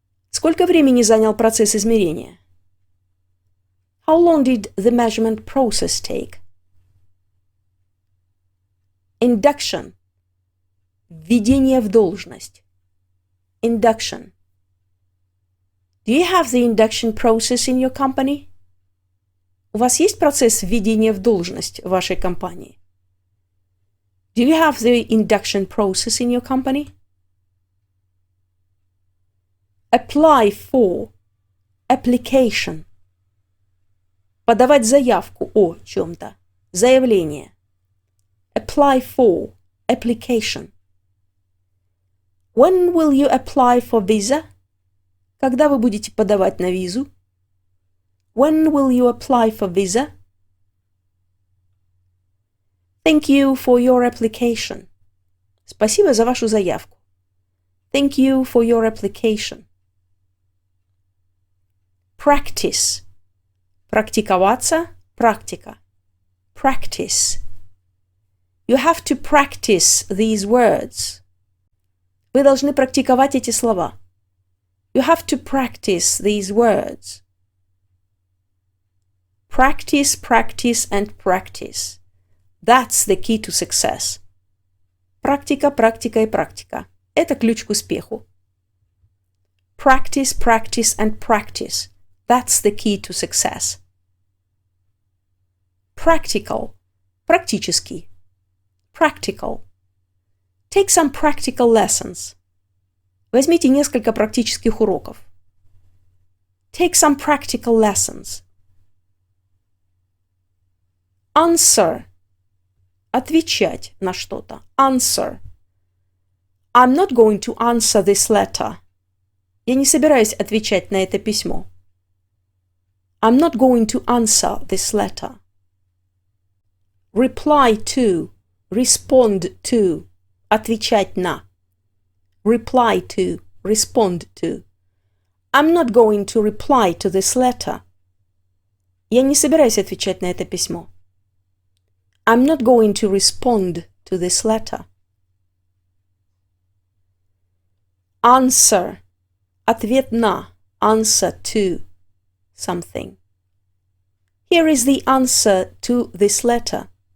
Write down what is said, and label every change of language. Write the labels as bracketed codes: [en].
[ru] Сколько времени занял процесс измерения? [en] How long did the measurement process take? Induction. [ru] Введение в должность. Induction. [en] Do you have the induction process in your company? [ru] У вас есть процесс введения в должность в вашей компании? [en] Do you have the induction process in your company? Apply for. Application. [ru] Подавать заявку о чем-то. Заявление. [en] Apply for. Application. When will you apply for visa? [ru] Когда вы будете подавать на визу? [en] When will you apply for visa? Thank you for your application. [ru] Спасибо за вашу заявку. [en] Thank you for your application. Practice. [ru] Практиковаться. Практика. [en] Practice. You have to practice these words. [ru] Вы должны практиковать эти слова. [en] You have to practice these words. Practice, practice and practice. That's the key to success. [ru] Практика, практика и практика. Это ключ к успеху. [en] Practice, practice and practice. That's the key to success. Practical. [ru] Практический. [en] Practical. Take some practical lessons. [ru] Возьмите несколько практических уроков. [en] Take some practical lessons. Answer. [ru] Отвечать на что-то. Answer. [en] I'm not going to answer this letter. [ru] Я не собираюсь отвечать на это письмо. [en] I'm not going to answer this letter. Reply to. Respond to. [ru] Отвечать на. [en] Reply to. Respond to. I'm not going to reply to this letter. [ru] Я не собираюсь отвечать на это письмо. [en] I'm not going to respond to this letter. Answer. [ru] Ответ на. [en] Answer to something. Here is the answer to this letter.